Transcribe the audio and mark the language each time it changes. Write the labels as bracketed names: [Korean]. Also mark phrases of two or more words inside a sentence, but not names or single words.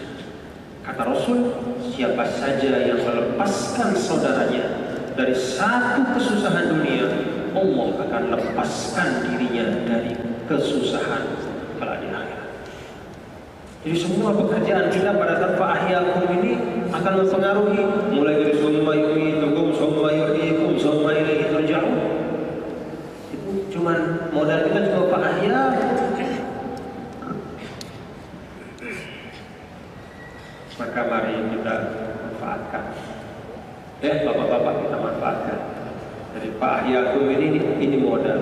[Indonesian] Kata Rasul, siapa saja yang melepaskan saudaranya dari satu kesusahan dunia, Allah akan lepaskan dirinya dari kesusahan kelak di akhirat. Jadi semua pekerjaan kita pada saat fa'ahyakum ini akan mempengaruhi, mulai dari [Arabic] ثم يميتكم ثم يحييكم ثم إليه ترجعون. [Indonesian] Cuman modal kita cuma fa'ahyakum. Maka mari kita manfaatkan. Bapak-bapak kita manfaatkan. Jadi fa'ahyakum ini modal.